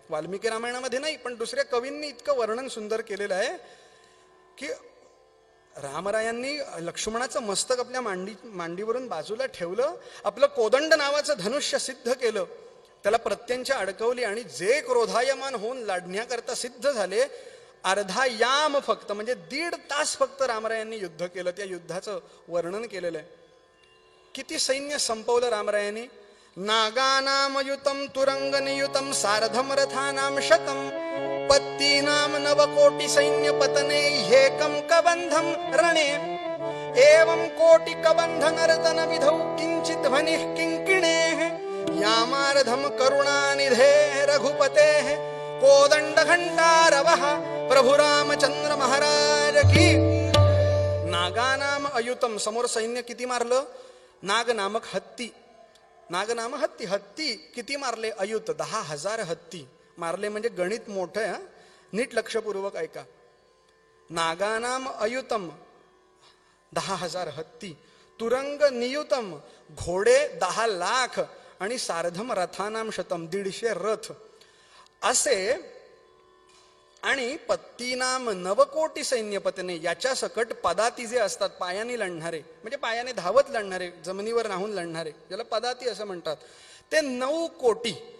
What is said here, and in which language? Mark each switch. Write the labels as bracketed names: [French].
[Marathi] वाल्मिकी रामायणामध्ये नाही, पण दुसऱ्या कवींनी इतकं वर्णन सुंदर केलेलं आहे की रामरायांनी लक्ष्मणाचं मस्तक आपल्या मांडीवरून बाजूला ठेवलं, आपलं कोदंड नावाचं धनुष्य सिद्ध केलं, त्याला प्रत्यंच्या अडकवली आणि जे क्रोधायमान होऊन लढण्याकरता सिद्ध झाले, अर्धा याम फक्त, म्हणजे 1.5 तास फक्त रामरायांनी युद्ध केलं. त्या युद्धाचं वर्णन केलेलं आहे. किती सैन्य संपवलं रामरायांनी. [Sanskrit] नागानामयुतम तुरंग नियुतम सार्धम रथानाम शतम पत्तीनाम 9 कोटी सैन्य पतने हेकम कबंधम रणे एवं कोटि कबंध नर्तन विधौ किंचित ध्वनिः किंकिणेः यामार्धम करुणानिधे रघुपते कोदंड घंटारवः प्रभु रामचंद्र महाराज की. नागानाम अयुतम, [Marathi] समोर सैन्य किती मारलं, नाग नामक हत्ती, नाग नाम हत्ती, हत्ती किती मारले, अयुत 10,000 हत्ती मारले, म्हणजे गणित मोठं आहे, नीट लक्षपूर्वक ऐका. नागानाम अयुतम 10,000 हत्ती, तुरंग नियुतम घोडे 10 लाख आणि [Sanskrit] सार्धम रथानाम शतम [Marathi] 150 रथ असे, आणि पत्तीनाम 9 कोटी सैन्यपतीने, याच्या सकट पदाती जे असतात पायाने लढणारे, म्हणजे पायाने धावत लढणारे, जमिनीवर राहून लढणारे, ज्याला पदाती असं म्हणतात, ते 9 कोटी.